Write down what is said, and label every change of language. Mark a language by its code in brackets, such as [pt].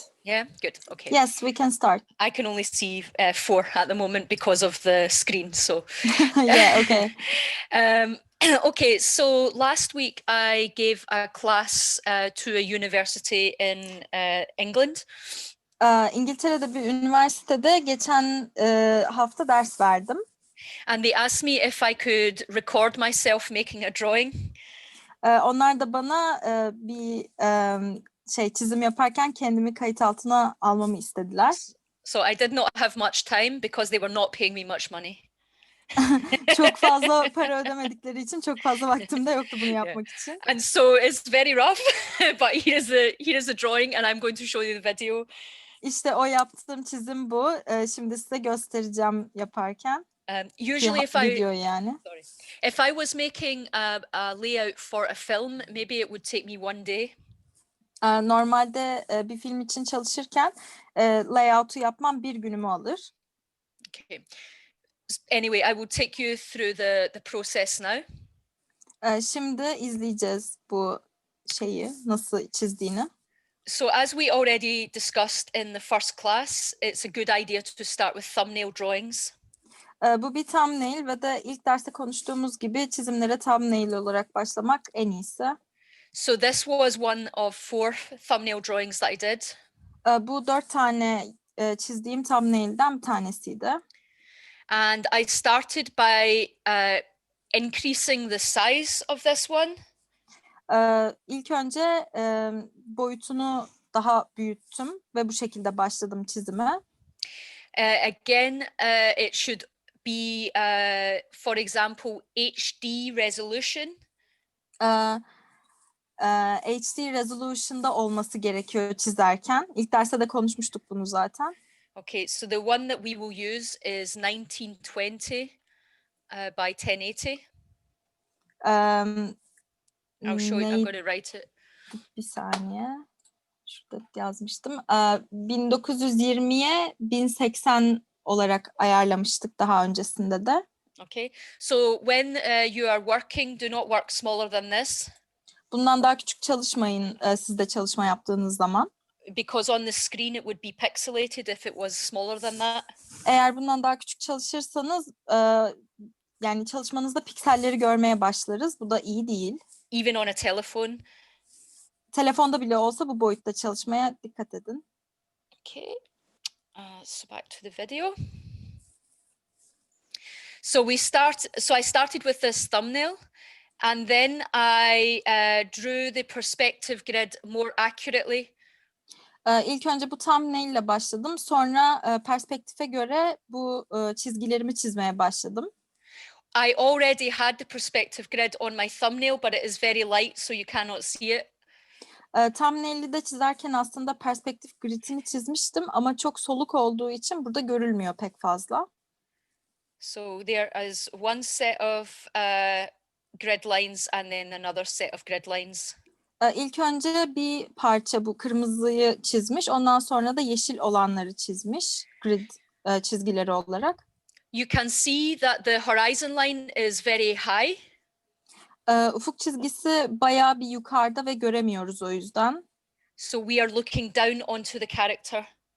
[en] Yeah, good. Okay. Yes, we can start. I can only see 4 at the moment because of the screen. So yeah, okay. Okay, so last week I gave a class to a university in England. [tr] İngiltere'de bir üniversitede geçen hafta ders verdim. [en] And they asked me if I could record myself making a drawing. [tr] Onlar da bana bir çizim yaparken kendimi kayıt altına almamı istediler. [en] So I did not have much time because they were not paying me much money. [tr] Çok fazla para ödemedikleri için çok fazla vaktim de yoktu bunu yapmak için. [en] And so it's very rough, but here is the drawing, and I'm going to show you the video. [tr] İşte o yaptığım çizim bu. Şimdi size göstereceğim yaparken. [en] Usually [tr] video yani. [en] Sorry. If I was making a layout for a film, maybe it would take me one day. [tr] Normalde bir film için çalışırken layout'u yapmam bir günümü alır. [en] Okay. Anyway, I will take you through the process now. [tr] Şimdi izleyeceğiz bu şeyi nasıl çizdiğini. [en] So as we already discussed in the first class, it's a good idea to start with thumbnail drawings. [tr] Bu bir thumbnail ve de ilk derste konuştuğumuz gibi çizimlere thumbnail olarak başlamak en iyisi. [en] So this was one of 4 thumbnail drawings that I did. [tr] Bu 4 tane çizdiğim thumbnail'den bir tanesiydi. [en] And I started by increasing the size of this one. [tr] İlk önce boyutunu daha büyüttüm ve bu şekilde başladım çizime. [en] Again, it should be, for example, HD resolution. [tr] HD resolution'da olması gerekiyor çizerken. İlk derste de konuşmuştuk bunu zaten. [en] Okay, so the one that we will use is 1920 by 1080. I'll show you, I'm going to write it. [tr] Bir saniye. Şurada yazmıştım. 1920'ye 1080 olarak ayarlamıştık daha öncesinde de. [en] Okay, so when you are working, do not work smaller than this. [tr] Bundan daha küçük çalışmayın siz de çalışma yaptığınız zaman. [en] Because on the screen it would be pixelated if it was smaller than that. [tr] Eğer bundan daha küçük çalışırsanız yani çalışmanızda pikselleri görmeye başlarız. Bu da iyi değil. [en] Even on a telephone. [tr] Telefonda bile olsa bu boyutta çalışmaya dikkat edin. [en] Okay, so back to the video. So I started with this thumbnail, and then I drew the perspective grid more accurately. [tr] İlk önce bu thumbnail ile başladım. Sonra perspektife göre bu çizgilerimi çizmeye başladım. [en] I already had the perspective grid on my thumbnail, but it is very light, so you cannot see it. [tr] Thumbnail'i de çizerken aslında perspektif gridini çizmiştim ama çok soluk olduğu için burada görülmüyor pek fazla. [en] So there is one set of grid lines and then another set of grid lines. [tr] İlk önce bir parça bu kırmızıyı çizmiş, ondan sonra da yeşil olanları çizmiş grid çizgileri olarak. [en] You can see that the horizon line is very high. [tr] Ufuk çizgisi bayağı bir yukarıda ve göremiyoruz o yüzden. [en] So we are looking down onto the character.